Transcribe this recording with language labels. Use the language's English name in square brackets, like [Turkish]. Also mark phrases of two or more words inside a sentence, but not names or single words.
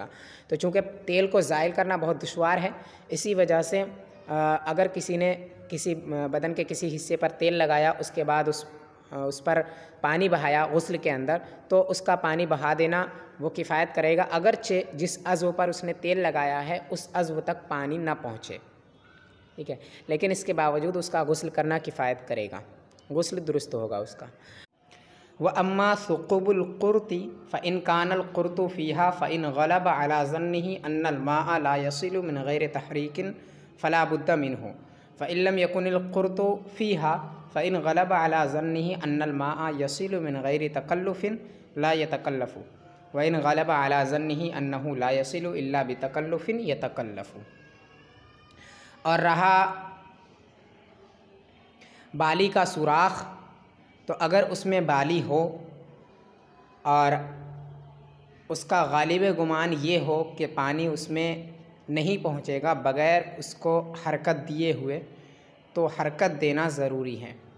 [Urdu] تو چونکہ تیل کو زائل کرنا بہت دشوار ہے، اسی وجہ سے اگر کسی نے کسی بدن کے کسی حصے پر تیل لگایا، اس کے بعد اس پر پانی بہایا غسل کے اندر، تو اس کا پانی بہا دینا وہ کفایت کرے گا، اگرچہ جس عضو پر اس نے تیل لگایا ہے اس عضو تک پانی نہ پہنچے. ٹھیک ہے، لیکن اس کے باوجود اس کا غسل کرنا کفایت کرے گا، غسل درست ہوگا اس کا. [Arabic] وأما ثقب القرط فإن كان القرط فيها فإن غلب على ظنه أن الماء لا يسيل من غير تحريك فلا بد منه فإن لم يكن القرط فيها فإن غلب على ظنه أن الماء يسيل من غير تكلف لا يتكلف وإن غلب على ظنه أنه لا يسيل إلا بتكلف يتكلف. [Urdu] اور رہا بالی کا سوراخ، تو اگر اس میں بالی ہو اور اس کا غالب گمان یہ ہو کہ پانی اس میں نہیں پہنچے گا بغیر اس کو حرکت دیے ہوئے، تو حرکت دینا ضروری ہے.